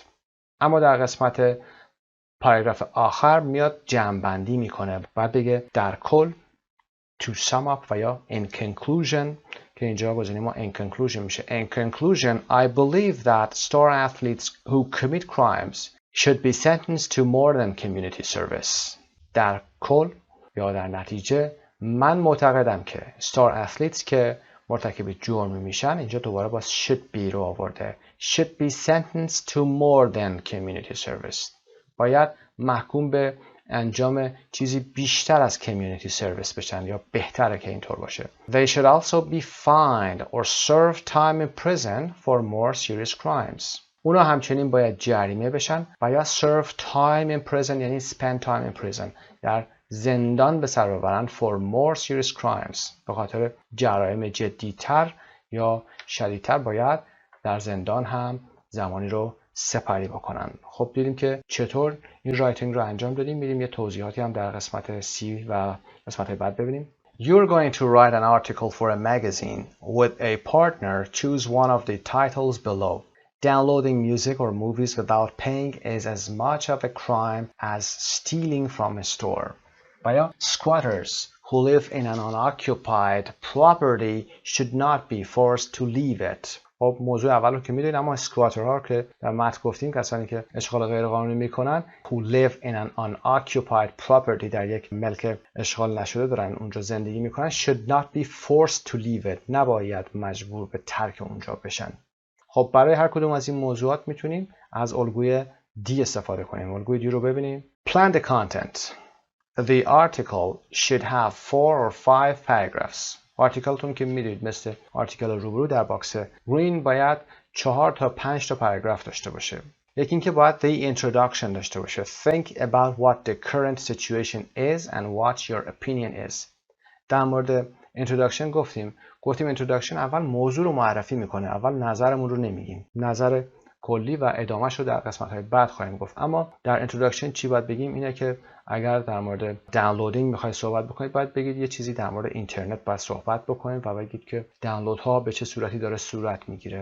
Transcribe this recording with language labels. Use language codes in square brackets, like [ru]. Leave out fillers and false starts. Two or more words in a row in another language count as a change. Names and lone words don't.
[fa] اما در قسمت پاراگراف آخر میاد جمع‌بندی میکنه و بگه در کل [en] to sum up [fa] و یا [en] in conclusion [fa] که اینجا گزینه ما [en] in conclusion [fa] میشه. [en] In conclusion, I believe that star athletes who commit crimes should be sentenced to more than community service. [fa] در کل یا در نتیجه من معتقدم که [en] star athletes [fa] که مرتکب جرمی میشن، اینجا دوباره باز [en] should be [fa] رو آورده، [en] should be sentenced to more than community service، [fa] باید محکوم به انجام چیزی بیشتر از [en] community service [fa] بشن یا بهتره که اینطور باشه. [en] They should also be fined or serve time in prison for more serious crimes. [fa] اونا همچنین باید جریمه بشن و یا [en] serve time in prison [fa] یعنی [en] spend time in prison، [fa] در زندان به سر ببرن [en] for more serious crimes، [fa] به خاطر جرایم جدیتر یا شدیدتر باید در زندان هم زمانی رو سپری بکنن. خب دیدیم که چطور این رایتینگ رو انجام دادیم. میریم یه توضیحاتی هم در قسمت C و قسمت بعد ببینیم. [en] You're going to write an article for a magazine. With a partner, choose one of the titles below. Downloading music or movies without paying is as much of a crime as stealing from a store. یا squatters who live in an unoccupied property should not be forced to leave it. [fa] خب موضوع اول رو که میدونید، اما اسکواترها که در متن گفتیم کسانی که اشغال غیرقانونی میکنن [en] who live in an unoccupied property، [fa] در یک ملک اشغال نشده دارن اونجا زندگی میکنن، [en] should not be forced to leave it، [fa] نباید مجبور به ترک اونجا بشن. خب برای هر کدوم از این موضوعات میتونیم از الگوی D استفاده کنیم. الگوی D رو ببینیم. [en] Plan the content. The article should have 4 or 5 paragraphs. [fa] آرتیکلتون که میدونید مثل آرتیکل روبرو در [en] box green [fa] باید 4 تا 5 تا پاراگراف داشته باشه. یکی اینکه باید [en] the introduction [fa] داشته باشه. [en] Think about what the current situation is and what your opinion is. [fa] در مورد introduction گفتیم introduction اول موضوع رو معرفی میکنه، اول نظرمون رو نمیگیم، نظر کلی و ادامهش رو در قسمت‌های بعد خواهیم گفت. اما در introduction چی باید بگیم؟ اینه که اگر در مورد دانلودینگ میخواید صحبت بکنید باید بگید یه چیزی در مورد اینترنت باید صحبت بکنید و بگید که دانلودها به چه صورتی داره صورت میگیره.